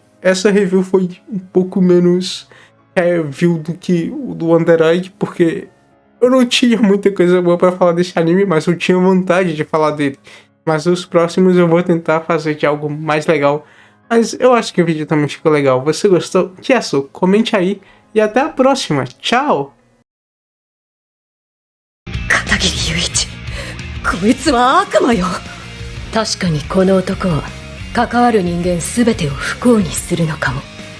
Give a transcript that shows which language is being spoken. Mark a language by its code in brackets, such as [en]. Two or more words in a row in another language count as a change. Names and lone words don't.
[pt] Essa review foi um pouco menos review do que o do Under Egg, porque eu não tinha muita coisa boa pra falar desse anime, mas eu tinha vontade de falar dele. Mas os próximos eu vou tentar fazer de algo mais legal. Mas eu acho que o vídeo também ficou legal. Você gostou? Que é isso? Comente aí. E até a próxima. Tchau! [ja] 片桐雄一、こいつは悪魔よ。確かにこの男は関わる人間全てを不幸にするのかも。